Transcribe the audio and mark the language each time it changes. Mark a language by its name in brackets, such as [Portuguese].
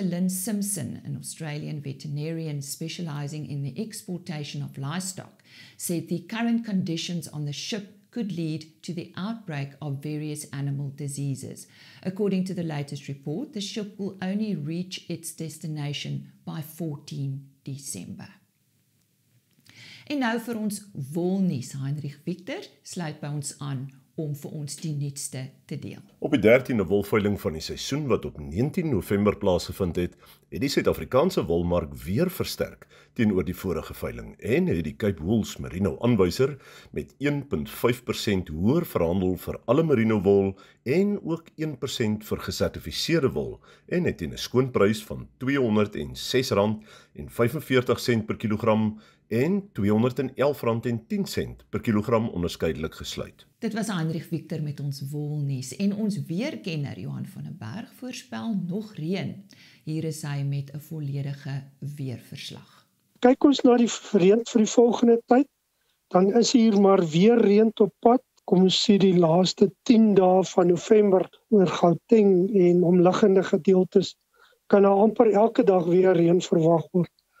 [English] Lynn Simpson, an Australian veterinarian specialising in the exportation of livestock, said the current conditions on the ship could lead to the outbreak of various animal diseases. According to the latest report, the ship will only reach its destination by 14 December. [Afrikaans] En nou vir ons wolnuus. Heinrich Victor sluit by ons aan om vir ons die nuutste te deel. Op die 13de wolveiling van die seisoen wat op 19 November plaasgevind het die Suid-Afrikaanse wolmark weer versterk teenoor die vorige veiling en het die Cape Wools Merino aanwyser met 1.5% hoër verhandel vir alle merino wol en ook 1% vir gesertifiseerde wol en het teen 'n skoonprys van R206.45 per kilogram en R211.10 per kilogram onderskeidelik gesluit. Dit was Heinrich Victor met ons wolnuus en ons weerkenner Johan van der Berg voorspel nog reën. Hier is hy met 'n volledige weerverslag. Kyk ons na die reën vir die volgende tyd, dan is hier maar weer reën op pad. Kom ons sê die laaste 10 dae van November oor Gauteng en omliggende gedeeltes kan amper elke dag weer reën verwag word.